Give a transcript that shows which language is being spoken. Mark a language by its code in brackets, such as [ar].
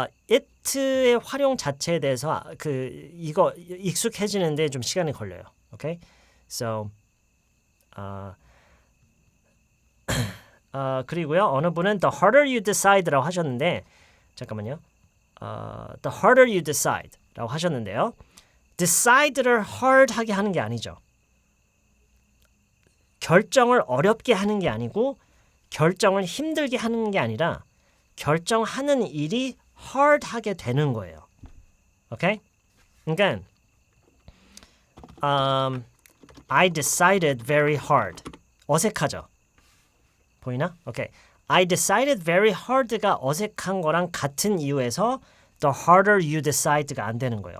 [ko] it의 활용 자체에 대해서 이거 익숙해지는데 좀 시간이 걸려요. Okay? So, 그리고요 어느 분은 the harder you decide라고 하셨는데 잠깐만요. The harder you decide라고 하셨는데요. decide를 hard하게 하는 게 아니죠. 결정을 어렵게 하는 게 아니고 결정을 힘들게 하는 게 아니라 결정하는 일이 hard하게 되는 거예요. 오케이? 그러니까 [en] I decided very hard. [ko] 어색하죠? 보이나? 오케이. [en] I decided very hard [ko] 가 어색한 거랑 같은 이유에서 the harder you decide가 안 되는 거예요.